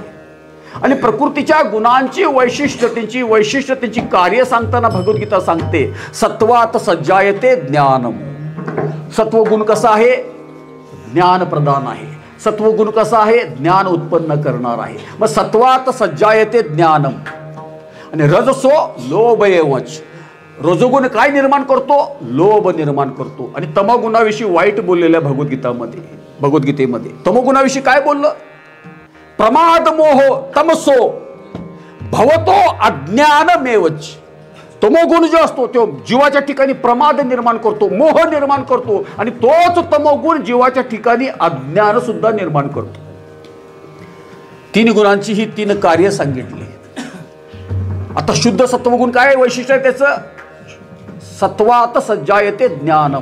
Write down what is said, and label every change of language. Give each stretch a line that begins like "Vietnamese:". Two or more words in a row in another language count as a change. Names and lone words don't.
Marathi: आणि प्रकृतीच्या गुणांची वैशिष्ट्य, त्यांची कार्य सांगताना भगवद्गीता सांगते,
Sanskrit: सत्वात सज्जायते ज्ञानम.
Marathi: सत्वगुण कसा आहे, ज्ञान प्रदान आहे. सत्वगुण कसा आहे, ज्ञान उत्पन्न करणार आहे. मग
Sanskrit: सत्वात सज्जायते ज्ञानम.
Marathi: आणि
Sanskrit: रजसो लोभ एवच,
Marathi: रजोगुण काय निर्माण करतो, लोभ निर्माण करतो. आणि तमोगुणाविषयी वाईट बोललेल्या भगवद्गीतेमध्ये तमोगुणाविषयी काय बोललं,
Sanskrit: प्रमाद मोह तमसो भवतो अज्ञानमेवच.
Marathi: तमोगुण जो असतो तो जीवाच्या ठिकाणी प्रमाद निर्माण करतो, मोह निर्माण करतो. आणि तोच तमोगुण जीवाच्या ठिकाणी अज्ञान सुद्धा निर्माण करतो. 3 गुणांची ही 3 कार्य सांगितली. आता शुद्ध सत्वगुण काय वैशिष्ट्य आहे त्याचं,
Sanskrit: सत्वात सज्जायते ज्ञानम.